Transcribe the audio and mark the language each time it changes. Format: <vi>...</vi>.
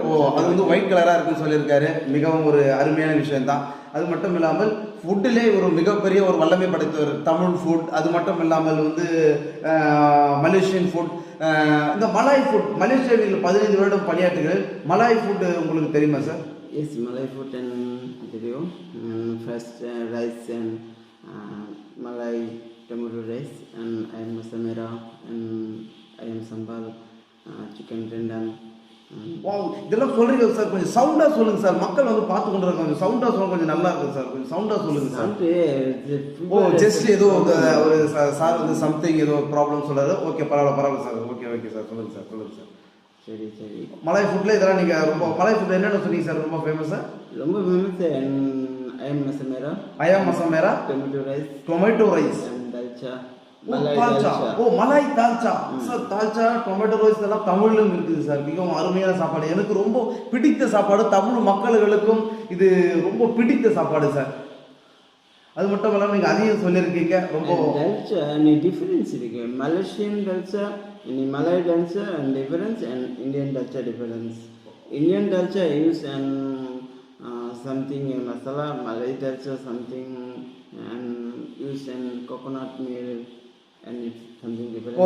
<ta>Oh, அது வந்து white கலரா இருக்குன்னு சொல்லியிருக்காரு. மிகவும் ஒரு அருமையான விஷயம் தான். அது மட்டும் இல்லாமல் ஃபுட்டிலே ஒரு மிகப்பெரிய ஒரு வல்லமை படைத்தவர் தமிழ் ஃபுட். அது மட்டும் இல்லாமல் வந்து மலேசியன் ஃபுட், இந்த மலாய் ஃபுட். மலேசியாவில் 15 வருடம் பணியாற்றுகிறேன். மலாய் ஃபுட் உங்களுக்கு தெரியுமா sir?</ta> <en>Yes, Malay food and video. First rice and Malay tomato rice and ayam masak merah and ayam sambal, chicken rendang.</en> <ta>இதெல்லாம் சொல்றீங்க சார். கொஞ்சம் சவுண்டா சொல்லுங்க சார். மக்கள் வந்து பார்த்து கொண்டு இருக்காங்க. கொஞ்சம் சவுண்டா சொல்ல கொஞ்சம் நல்லா இருக்கும் சார். கொஞ்சம் சவுண்டா சொல்லுங்க சார். ஓ, ஜஸ்ட் ஏதோ ஒரு சார் வந்து சம்திங் ஏதோ ப்ராப்ளம் சொல்றாரு. ஓகே, பரவாயில்ல சார். Okay sir. சொல்லுங்க சார். சரி. மலாய் ஃபுட்ல இதெல்லாம் நீங்க ரொம்ப மலாய் ஃபுட்ல என்னென்ன சொன்னீங்க சார்? ரொம்ப ஃபேமஸா? ரொம்ப famous ayam masak merah,</ta> <en>tomato rice and dalcha.</en> <ta>Malay dalcha sir. Dalcha, tomato rice எல்லாம் தமிழிலும் இருக்குது சார். மிகவும் அருமையான சாப்பாடு. எனக்கு ரொம்ப பிடித்த சாப்பாடு. தமிழ் மக்களுக்கும் இது ரொம்ப பிடித்த சாப்பாடு சார். அது மட்டும் இல்லாமல் நீங்கள் அதையும் சொல்லியிருக்கீங்க. ரொம்ப dalcha டிஃபரன்ஸ் இருக்கு.</ta> <en>Malaysian dalcha, Malay dalcha and difference and Indian dalcha difference. Indian dalcha use and something masala, Malay dalcha something and use and coconut milk and it's something different.</en>